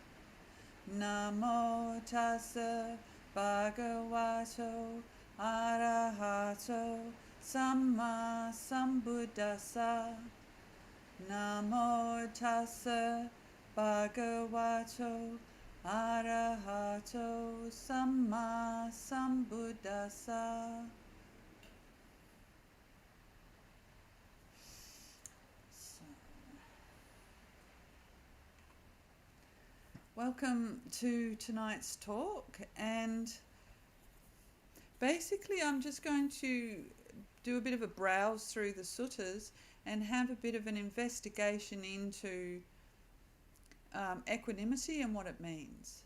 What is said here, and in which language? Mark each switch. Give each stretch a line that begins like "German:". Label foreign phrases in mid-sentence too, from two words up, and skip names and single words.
Pali: Namo tassa bhagavato arahato samma sambuddhassa. Namo tassa bhagavato arahato samma sambuddhassa.
English: Welcome to tonight's talk, and basically I'm just going to do a bit of a browse through the suttas and have a bit of an investigation into equanimity and what it means.